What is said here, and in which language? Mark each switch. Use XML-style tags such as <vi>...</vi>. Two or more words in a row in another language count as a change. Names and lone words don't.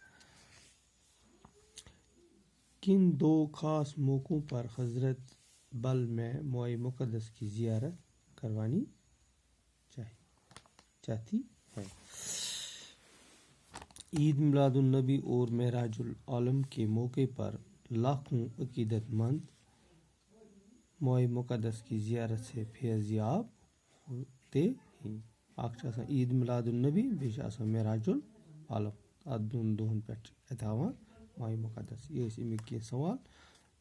<ur>کن 2 خاص موقعوں پر حضرت بل میں موئے مقدس کی زیارت کروانی چاہتی ہے؟ عید میلاد النبی اور معراج العالم کے موقع پر لاکھوں عقیدت مند موئے مقدس کی زیارت سے فیض یاب ہوتے ہیں.</ur> <ks>عید میلاد النبی بیٚیہِ معراج العالم. اتھ دۄن دۄہن پٮ۪ٹھ چھِ اَتہِ ہاوان موئے مقدس. یہ امیک کینٛہہ سوال.</ks>